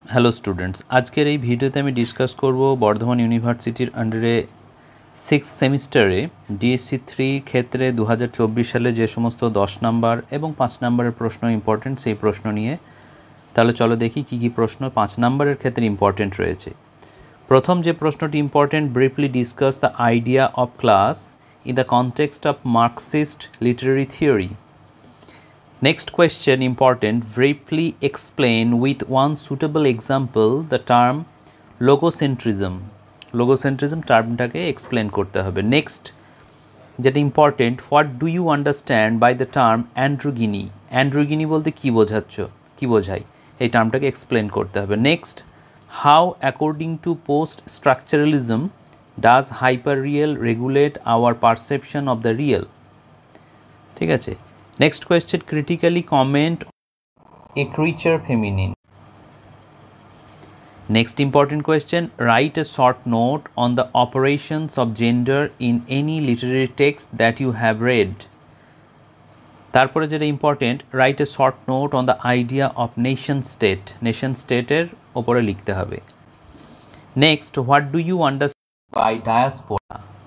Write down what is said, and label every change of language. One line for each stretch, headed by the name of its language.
Bangla: Hello students, আজকের এই ভিডিওতে আমি ডিসকাস করব বর্ধমান ইউনিভার্সিটির আন্ডারে 6th সেমিস্টারে ডিএসসি 3 ক্ষেত্রে 2024 সালে যে সমস্ত 10 নাম্বার এবং 5 নাম্বারের প্রশ্ন ইম্পর্টেন্ট সেই প্রশ্ন নিয়ে। তাহলে চলো দেখি কী কী প্রশ্ন 5 নাম্বারের ক্ষেত্রে ইম্পর্টেন্ট রয়েছে। প্রথম যে প্রশ্নটি
English: Important, briefly discuss the idea of class in the context of Marxist literary theory. Next question important, briefly explain with one suitable example the term logocentrism. Logocentrism
Bangla: টার্মটাকে explain করতে হবে।
English: Next যেটা important, what do you understand by the term androgyny.
Bangla: অ্যান্ড্রোগিনি বলতে কী কী বোঝায়, এই টার্মটাকে explain করতে হবে।
English: Next, how according to post structuralism does hyper real regulate our perception of the real.
Bangla: ঠিক আছে।
English: Next question, critically comment a creature feminine. Next important question, write a short note on the operations of gender in any literary text that you have read.
Bangla: তারপরে যেটা
English: Important, write a short note on the idea of nation state.
Bangla: Nation স্টেটের ওপরে লিখতে হবে।
English: Next, what do you understand by diaspora?